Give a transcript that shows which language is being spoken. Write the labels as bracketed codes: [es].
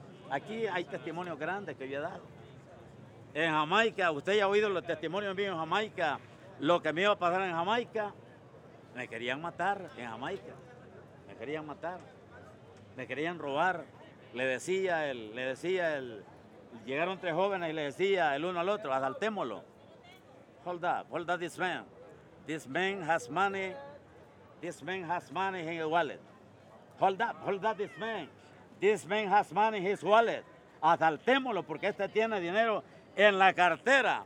[es] Aquí hay testimonios grandes que yo he dado. En Jamaica, usted ya ha oído los testimonios míos en Jamaica, lo que me iba a pasar en Jamaica, me querían matar en Jamaica, me querían matar, me querían robar. Le decía él, llegaron tres jóvenes y le decía el uno al otro, asaltémoslo. [en] Hold up this man. This man has money in his wallet. Hold up this man. This man has money in his wallet. [es] Asaltémoslo porque este tiene dinero en la cartera.